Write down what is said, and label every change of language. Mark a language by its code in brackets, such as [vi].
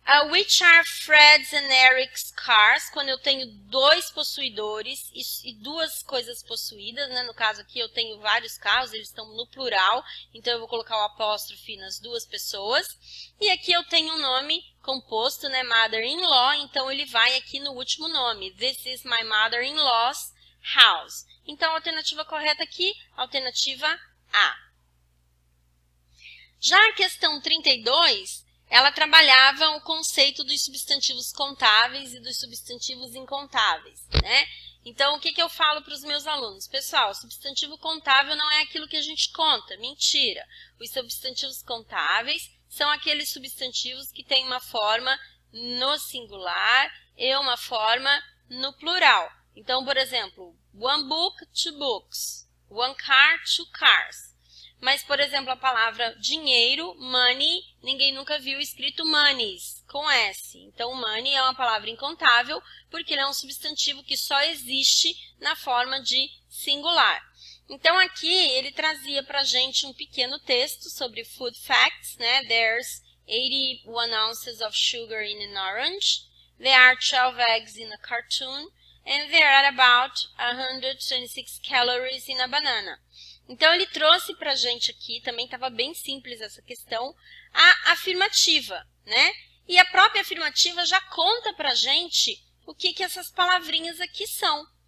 [en] Which are Fred's and Eric's cars, [pt] quando eu tenho dois possuidores e duas coisas possuídas, né? No caso aqui eu tenho vários carros, eles estão no plural, então eu vou colocar o apóstrofe nas duas pessoas. E aqui eu tenho um nome composto, né? Mother-in-law, então ele vai aqui no último nome. [en] This is my mother-in-law's house. [pt] Então, a alternativa correta aqui, alternativa A. Já a questão 32, ela trabalhava o conceito dos substantivos contáveis e dos substantivos incontáveis, né? Então, o que eu falo para os meus alunos? Pessoal, substantivo contável não é aquilo que a gente conta, mentira. Os substantivos contáveis são aqueles substantivos que têm uma forma no singular e uma forma no plural. Então, por exemplo, [en] one book, two books. One car, two cars. [pt] Mas, por exemplo, a palavra dinheiro, money, ninguém nunca viu escrito monies, com S. Então, money é uma palavra incontável, porque ele é um substantivo que só existe na forma de singular. Então, aqui, ele trazia para a gente um pequeno texto sobre food facts, né? [en] There's 81 ounces of sugar in an orange. There are 12 eggs in a cartoon. And there are about 126 calories in a banana. [pt] Então, ele trouxe para a gente aqui, também estava bem simples essa questão, a afirmativa, né? E a própria afirmativa já conta para a gente o que essas palavrinhas aqui são.